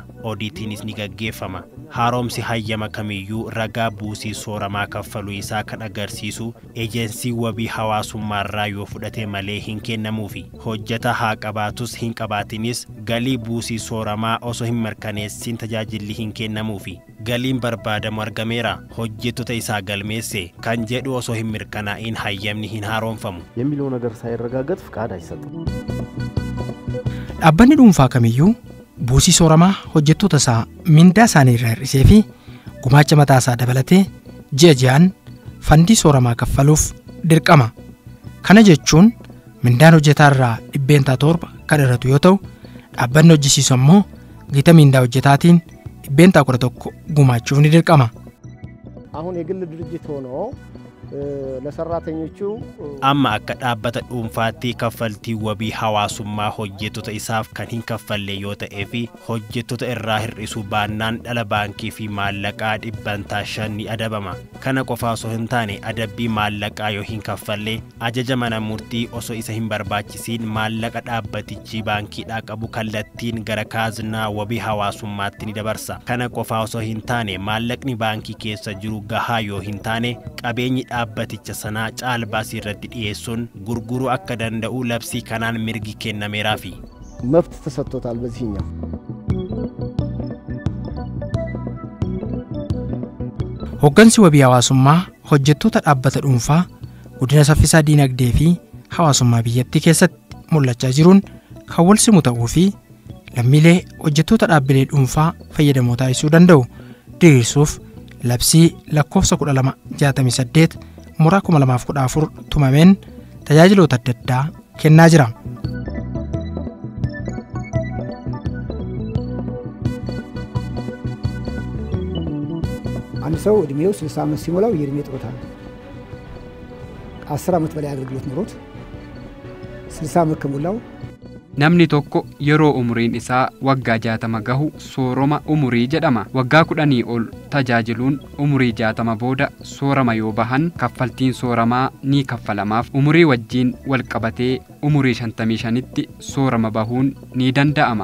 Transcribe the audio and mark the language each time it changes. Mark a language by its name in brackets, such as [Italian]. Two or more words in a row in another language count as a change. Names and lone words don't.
[Oromo] Oodiitiinis ni gaggeeffama. Haaromsi hayyama kamiyyuu ragaa buusii sooramaa kaffaluu isaa kan agarsiisu eejensii wabii hawaasummaarraa yoo fudhate malee hin kennamuufi. Hojjeta haa qabaatus hin qabaatinis galii buusii sooramaa osoo hin mirkaneessin tajaajilli hin kennamuufi. Galiin barbaadamu argameera, hojjettoota isaa galmeesse kan jedhu osoo hin mirkanaa'in hayyamni hin haaromfamu. [Amharic] የሚለው ነገር ሳይረጋገጥ ፍቃድ አይሰጥም። [Oromo] Dhaabbanni dhuunfaa kamiyyuu buusii sooramaa hojjettoota isaa mindaa isaanii irraa hir'isee fi gumaacha mataa isaa dabalatee ji'a ji'aan fandii sooramaa kaffaluuf dirqama. Kana jechuun mindaan hojjetaa irraa 7% kan irratu yoo ta'u, dhaabbanni hojjisiisu ammoo gita mindaa hojjetaatiin 11% gumaachuuf ni dirqama. [Amharic] አሁን የግል ድርጅት ሆኖ ለሰራተኞቹ [Oromo] amma akka dhaabbata dhuunfaatti kaffaltii wabii hawaasummaa hojjettoota isaaf kan hin kaffalle yoo ta'ee fi hojjettoota irraa hir'isuu baannaan dhala baankii fi maallaqaa 500 ni adabama. Kana qofaa osoo hin taane adabbii maallaqaa yoo hin kaffalle ajaja mana murtii osoo isa hin barbaachisiin maallaqa dhaabbatichi baankiidhaa qabu kallattiin gara kaaznaa wabii hawaasummaatti ni dabarsa. Kana qofaa osoo hin taane maallaqni baankii keessa jiru gahaa yoo hin taane qabeenyi dhaabbaticha sanaa caalbaasii irratti dhiyeessuun gurguruu akka danda'u labsii kanaan mirgi kennameeraafi. [Amharic] መብት ተሰጥቶታል በዚህኛው [Oromo] Hoggansi wabii hawaasummaa hojjettoota dhaabbata dhuunfaa guddina saffisaa diinagdee fi hawaasummaa biyyattii keessatti mul'achaa jiruun kan wal simu ta'uu fi lammiilee hojjettoota dhaabbilee dhuunfaa fayyadamoo taasisuu danda'u diriirsuuf labsii lakkoofsa 1268 muraa 2014 tumameen tajaajiloota adda addaa kennaa jira. [Amharic] አንድ ሰው እድሜው 60 ዓመት ሲሞላው የእድሜ ጡረታ ነው። 10 ዓመት በላይ አገልግሎት ኖሮት 60 ዓመት ከሞላው [Oromo] namni tokko yeroo umuriin isaa waggaa 60 gahu sooroma umurii jedhama. Waggaa 10 ol tajaajiluun umurii 60 booda soorama yoo bahan kaffaltiin sooramaa ni kaffalamaaf. Umurii wajjiin wal qabatee umurii 55tti soorama bahuun ni danda'ama.